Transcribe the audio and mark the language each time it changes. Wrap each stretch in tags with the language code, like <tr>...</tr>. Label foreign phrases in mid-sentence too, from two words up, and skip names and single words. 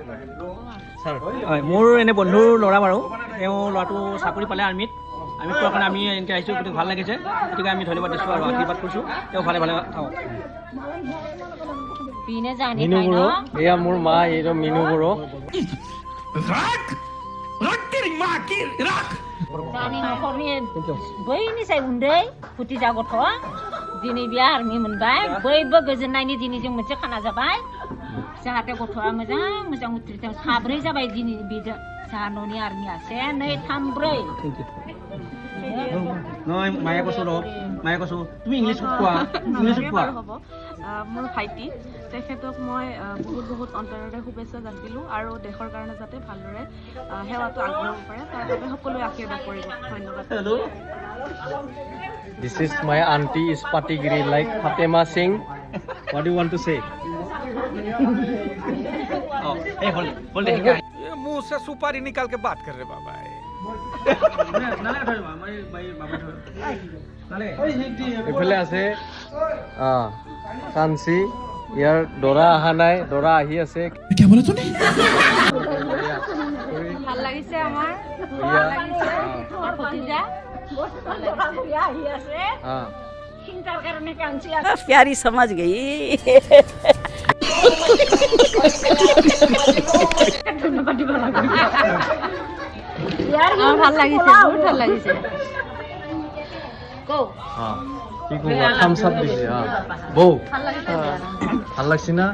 <as>হয় মোৰ এনে বন্ধুৰ ল'ৰা বাৰু তেওঁ ল'ৰাটো চাকৰি পালে আৰ্মিত আমি পোৱাৰ কাৰণে আমি এনেকৈ আহিছোঁ গতিকে ভাল লাগিছে গতিকে আমি ধন্যবাদ দিছোঁ আৰু আশীৰ্বাদ কৰিছোঁ তেওঁ ভালে ভালে থাকক মিনু বড়ো এয়া মোৰ মা এইটো মিনু বড়ো</as> <brx>बैनि साय उन्दै भुटिजा गथ' दिनै बे आर्मि मोनबाय बयबो गोजोननायनि दिनै जों मोनसे खाना जाबाय जाहाथे गथ'आ मोजां उथ्रिथों साब्रै जाबाय दिनै बे जाहा न'नि आर्मिया से 2 3 4</brx> <as>নহয় মায়ে কৈছোঁ তুমি ইংলিছত কোৱা মোৰ ভাইটি তেখেতক মই বহুত অন্তৰেৰে শুভেচ্ছা জনাইছিলোঁ আৰু দেশৰ কাৰণে যাতে ভালদৰে সেৱাটো আগবঢ়াব পাৰে তাৰ বাবে সকলোৱে আশীৰ্বাদ কৰিব ধন্যবাদ</as> <en>This is my auntie is Patigiri like Fatima Singh. What do you want to say?</en> <hi>ये मुंह से सुपारी निकाल के बात कर रहे बाबा</hi> <as>এইফালে আছে কাঞ্চি ইয়াৰ দৰা অহা নাই, দৰা আহি আছে। ভাল লাগিছে আমাৰ চিন্তাৰ কাৰণে কাঞ্চি</as> <hi>प्यारी समझ गई</hi> <as>ভাল লাগিছে বহুত ভাল লাগিছে কি ক'ব</as> <en>thumbs up</en> <as>দিছে বৌ ভাল লাগছে না</as>